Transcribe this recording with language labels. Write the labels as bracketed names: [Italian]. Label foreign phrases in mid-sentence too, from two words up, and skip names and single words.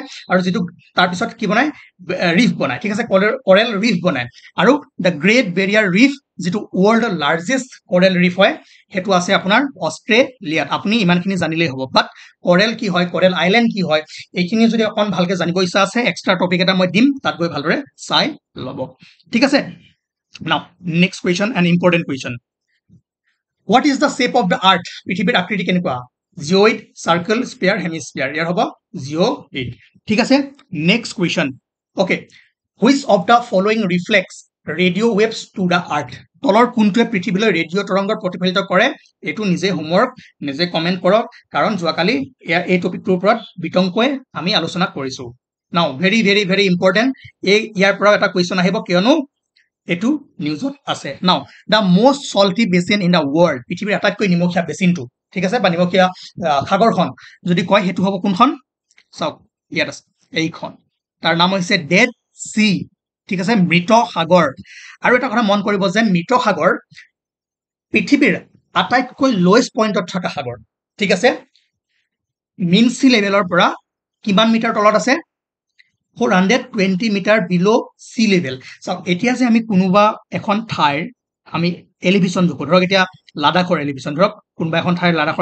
[Assamese] আৰু যেটো তাৰ পিছত কি বনায় ৰিফ বনায় ঠিক আছে [English] coral reef [Assamese] বনায় আৰু দ্য গ্ৰেট বেৰিয়াৰ ৰিফ যেটো [English] world's largest coral reef [Assamese] হয় হেতু আছে আপোনাৰ অষ্ট্ৰেলিয়াত আপুনি ইমানখিনি জানিলেই হ'ব বাট কোৰেল কি হয় [English] coral island [Assamese] কি হয় এইখিনি যদি অকন ভালকে জানিব ইচ্ছা আছে [English] extra topic [Assamese] এটা মই দিম তাত গৈ ভালদৰে চাই লব ঠিক আছে [English] now next question an important question What is the shape of the earth? [Assamese] পৃথিৱীৰ আকৃতি কেনেকুৱা? [English] Geoid, circle, sphere, hemisphere. [Assamese] ইয়াৰ হ'ব geoid. ঠিক আছে? [English] Next question. Okay. Which of the following reflects radio waves to the earth? [Assamese] তলৰ কোনটোৱে পৃথিৱীলৈ ৰেডিঅ' তৰংগ প্ৰতিফলিত কৰে এটো নিজে হোমৱৰ্ক নিজে কমেন্ট কৰক কাৰণ যোৱাকালি এই টপিকটোৰ ওপৰত বিতংকৈ আমি আলোচনা কৰিছো [English] now very important [Assamese] এই ইয়াৰ পৰা এটা কোৱেশ্চন আহিব কিয়নো এটো নিউজত আছে [English] now the most salty basin in the world [Assamese] পৃথিৱীৰ আটাইতকৈ নিমখীয়া বেসিনটো ঠিক আছে বা নিমখীয়া সাগৰখন যদি কয় হেতু হ'ব কোনখন চাওক ইয়াত আছে এইখন তাৰ নাম হৈছে ডেড সি ঠিক আছে মৃত সাগৰ আৰু এটা কথা মন কৰিব যে মৃত সাগৰ পৃথিৱীৰ আটাইতকৈ [English] lowest point [Assamese] থকা সাগৰ ঠিক আছে [English] mean sea level [Assamese] পৰা কিমান মিটাৰ তলত আছে [English] 420 meter below sea level so [Assamese] এতিয়া যে আমি কোনোবা এখন ঠাইৰ আমি এলিভেশন দেখো ধৰক এতিয়া লাডাখৰ এলিভেশন ধৰক কোনোবা এখন ঠাইৰ লাডাখৰ